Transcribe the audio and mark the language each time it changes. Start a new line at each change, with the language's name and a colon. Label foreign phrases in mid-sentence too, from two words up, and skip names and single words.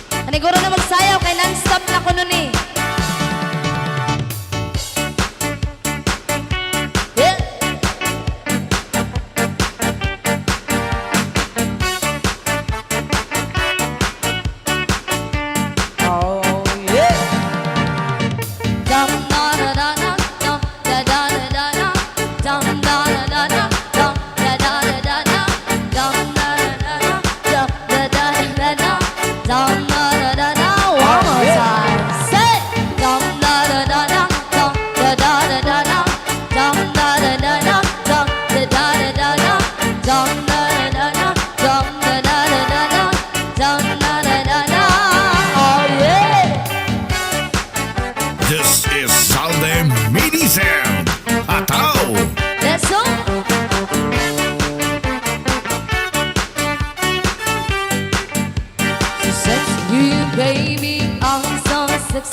Filipino: Paniguro na magsayaw kay Nonstop na ko nun eh.
English: Yeah. Oh, yeah. Dum da da da da dum da da da da da dum da da da da dum da da da da da dum da da da da dum da da da da dum da da da da. One more time. Say dum da da da da dum da da da da da dum da da da da dum da da da da da dum da da da da dum da da da da da dum da da da da. Oh yeah. This is Zaldy Mini Sound.
Filipino: Hataw.
English: Let's go. So sexy, you baby, I'm so sexy.